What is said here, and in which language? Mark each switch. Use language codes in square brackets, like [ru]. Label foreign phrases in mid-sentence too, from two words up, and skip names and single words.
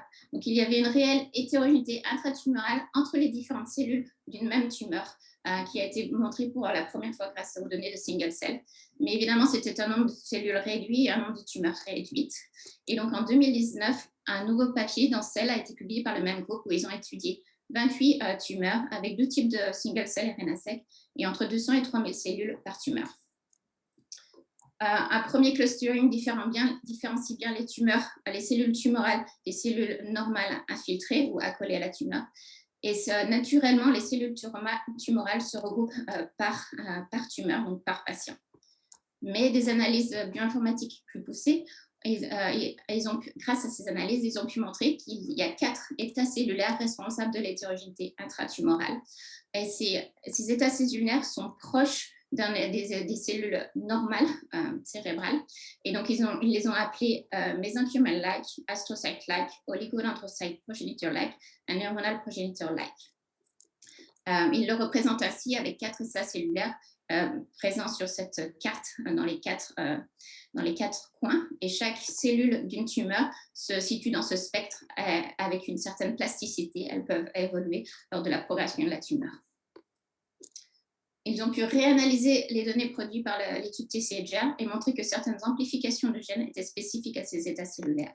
[fr] Donc, il y avait une réelle hétérogénéité intratumorale entre les différentes cellules d'une même tumeur qui a été montrée pour la première fois grâce aux données de [en] single cell. [fr] Mais évidemment, c'était un nombre de cellules réduit et un nombre de tumeurs réduites. Et donc, en 2019, un nouveau papier dans Cell a été publié par le même groupe où ils ont étudié 28 tumeurs avec 2 types de [en] single cell RNA-seq [fr] et entre 200 et 3000 cellules par tumeur. Un premier clustering différencie bien les tumeurs, les cellules tumorales des cellules normales infiltrées ou accolées à la tumeur. Et naturellement, les cellules tumorales se regroupent par tumeur, donc par patient. mais des analyses bioinformatiques plus poussées. Grâce à ces analyses, ils ont pu montrer qu'il y a 4 états cellulaires responsables de l'hétérogénéité intratumorale. Et ces états cellulaires sont proches des cellules normales cérébrales. Et donc, ils les ont appelés [en] mesenchymal-like, astrocyte-like, oligodendrocyte progenitor-like [fr] et [en] neuronal progenitor-like. [fr] Ils le représentent ainsi avec 4 états cellulaires présents sur cette carte dans les quatre coins. Et chaque cellule d'une tumeur se situe dans ce spectre avec une certaine plasticité. Elles peuvent évoluer lors de la progression de la tumeur. Ils ont pu réanalyser les données produites par l'étude TCGA et montrer que certaines amplifications de gènes étaient spécifiques à ces états cellulaires.